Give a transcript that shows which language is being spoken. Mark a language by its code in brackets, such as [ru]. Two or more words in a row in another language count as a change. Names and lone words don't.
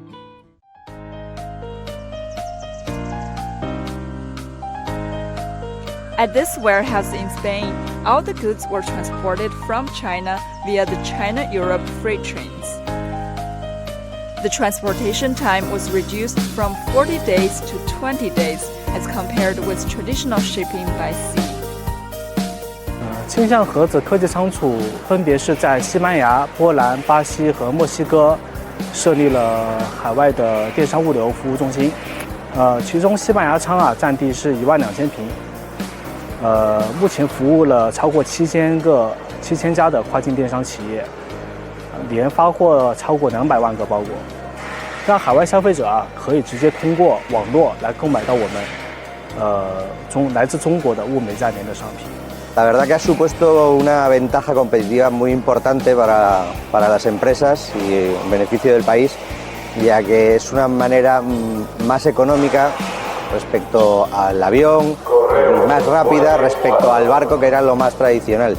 [en] At this warehouse in Spain, all the goods were transported from China via the China-Europe freight trains. The transportation time was reduced from 40 days to 20 days as compared with traditional shipping by sea. [zh] 轻象盒子科技仓储分别是在西班牙、波兰、巴西和墨西哥设立了海外的电商物流服务中心。其中西班牙仓占地是12000平。目前服务了超过7000家的跨境电商企业，年发货超过200万个包裹，让海外消费者可以直接通过网络来购买到我们来自中国的物美价廉的商品。 [es] La verdad que ha supuesto una ventaja competitiva muy importante para las empresas y en beneficio del país, ya que es una manera más económica respecto al avión y más rápida respecto al barco, que era lo más tradicional.